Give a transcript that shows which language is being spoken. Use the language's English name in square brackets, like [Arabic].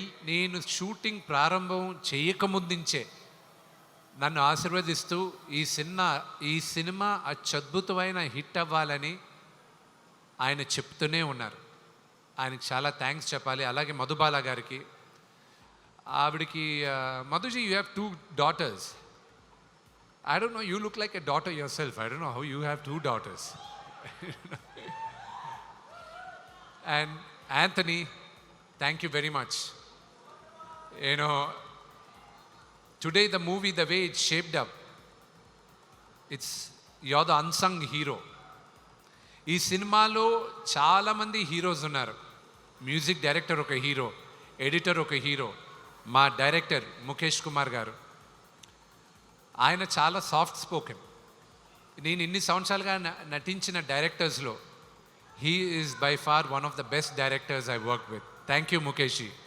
[Telugu] నేను షూటింగ్ ప్రారంభం చేయకముందుంచే నన్ను ఆశీర్వదిస్తూ ఈ సినిమా అత్యద్భుతమైన హిట్ అవ్వాలని ఆయన చెప్తూనే ఉన్నారు. ఆయనకి చాలా థ్యాంక్స్ చెప్పాలి. అలాగే మధుబాల గారికి, ఆవిడికి మధుజీ, [English] You have 2 daughters. I don't know, you look like a daughter yourself. I don't know how you have 2 daughters. And Anthony, thank you very much. You know, today the movie, the way it's shaped up, you're the unsung hero. [Telugu] ఈ సినిమాలో చాలామంది heroes ఉన్నారు. Music director ఒక hero, editor ఒక hero, మా director Mukesh Kumar గారు. ఆయన చాలా సాఫ్ట్ స్పోకెన్. నేను ఇన్ని సంవత్సరాలుగా నటించిన డైరెక్టర్స్లో [English] He is by far one of the best directors I work with. Thank you Mukesh.